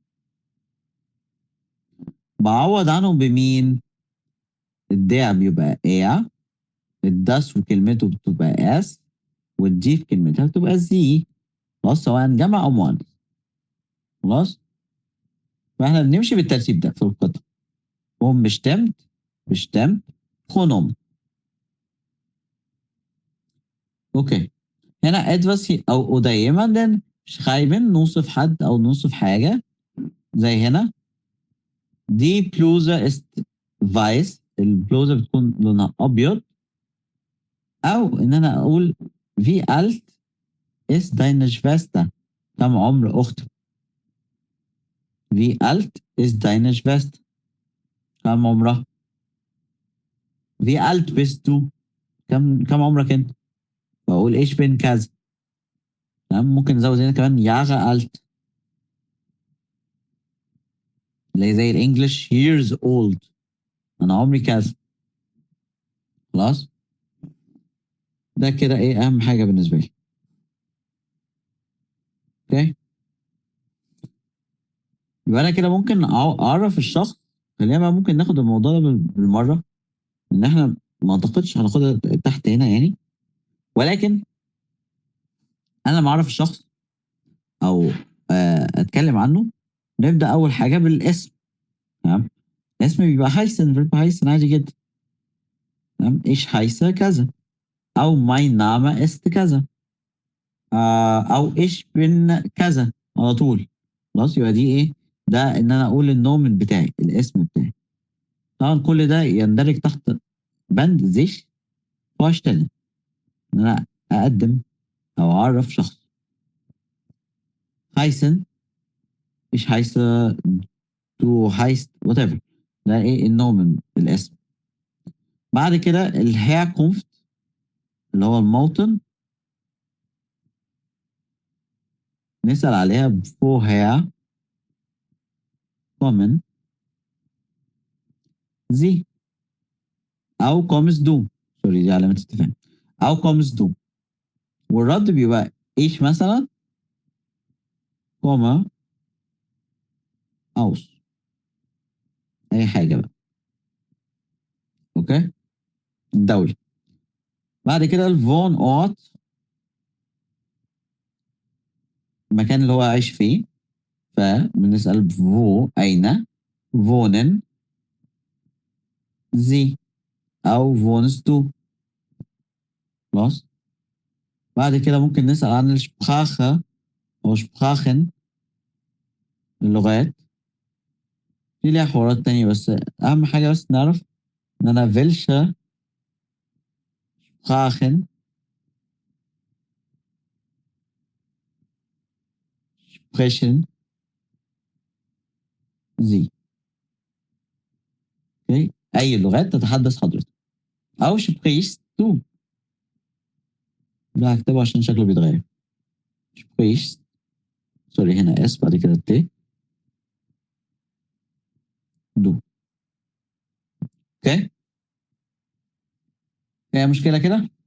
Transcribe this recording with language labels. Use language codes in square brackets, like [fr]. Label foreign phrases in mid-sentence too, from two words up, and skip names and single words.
[ar] بعوض عنهم بمين؟ الداع بيبقى ايا، الداس وكلمته بتبقى اس، والدي في كلمتها بتبقى زي. خلاص، سواء جمع او مؤنث. خلاص، فاحنا بنمشي بالترتيب ده في القطع. [de] هم bestimmt، bestimmt، pronomen. [ar] اوكي، هنا etwas او [de] jemanden schreiben، [ar] نوصف حد او نوصف حاجه. زي هنا [de] die Bluse ist weiß, [ar] البلوزه بتكون لونها ابيض. [de] او ان انا اقول wie alt ist deine Schwester، [ar] كم عمر اختك. [de] wie alt ist deine Schwester، [ar] كم عمرها. [de] wie alt bist du، [ar] كم عمرك انت. واقول ايش بين كذا. تمام، ممكن نزود هنا كمان [de] Jahre alt، [ar] اللي هي زي الانجليش [en] years old، [ar] انا عمري كذا. خلاص، ده كده ايه اهم حاجه بالنسبه لي. اوكي، يبقى انا كده ممكن اعرف الشخص. خلينا بقى ممكن ناخد الموضوع ده بالمره، ان احنا ما اعتقدش هناخدها تحت هنا يعني. ولكن انا لما اعرف الشخص او اتكلم عنه، نبدا اول حاجه بالاسم. تمام. اسم بيبقى [de] heißen verb heißen [ar] عادي جدا. تمام. [de] ich heiße [ar] كذا او [de] mein Name ist [ar] كذا او [de] ich bin [ar] كذا على طول. خلاص يبقى دي ايه؟ ده ان انا اقول النومن بتاعي الاسم بتاعي. طبعا كل ده يندرج تحت بند [de] sich vorstellen، [ar] ان انا اقدم او اعرف شخص. [de] heißen ich heiße du heißt [ar] whatever، ده ايه النومن الاسم. بعد كده الherkunft اللي هو الموطن نسأل عليها [de] woher kommen sie [ar] او [de] kommst du، [ar] سوري دي علامة استفهام، او [de] kommst du. [ar] والرد بيبقى ich مثلا [de] komme aus، [ar] اي حاجة بقى. اوكي. الدولة. بعد كده الفون اورت، المكان اللي هو عايش فيه، فبنسأل wo أين [de] wohnen sie [ar] أو [de] wohnst du. [ar] خلاص. بعد كده ممكن نسأل عن السبراخة أو سبراخن، اللغات. في ليها حوارات تانية بس أهم حاجة بس نعرف إن أنا [de] welche Sprachen sprechen sie. [ar] أوكي. أي لغات تتحدث حضرتك أو [de] sprichst du. [ar] ده هكتبه عشان شكله بيتغير. sprichst، سوري هنا اس بعد كده ت دو. اوكي. فيها مشكلة كده؟